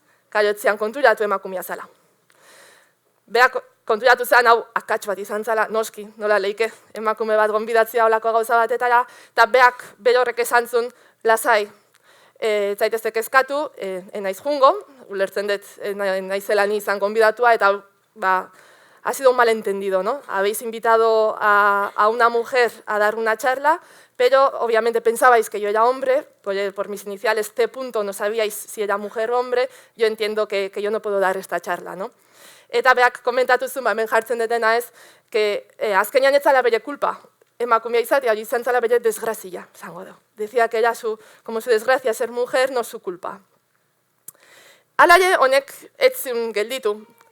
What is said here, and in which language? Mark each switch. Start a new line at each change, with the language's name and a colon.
Basque: Kaiotzean konturatu emakumea zala. Beak konturatu zen, hau akats bat izan zala, noski, nola leike, emakume bat gonbidatzea olako gauza batetara, eta beak berorrek esan zuen, lasai, zaitezek eskatu, enaiz jungo, ulertzen dut naizela ni izan gonbidatua, eta
Spanish: ha sido un malentendido, ¿no? Habéis invitado a una mujer a dar una charla, pero obviamente pensabais que yo era hombre, por mis iniciales C. no sabíais si era mujer o hombre, yo entiendo que yo no puedo dar esta charla, ¿no?
Basque: Eta beak komentatu zuen, hemen jartzen detena ez, que azkenean ez zala bere kulpa, emakumea izatea, hori izan zala bere desgrazia, zango du.
Spanish: Decía que era como su desgracia ser mujer, no su culpa.
Basque: Alaie, honek ez zuen gelditu.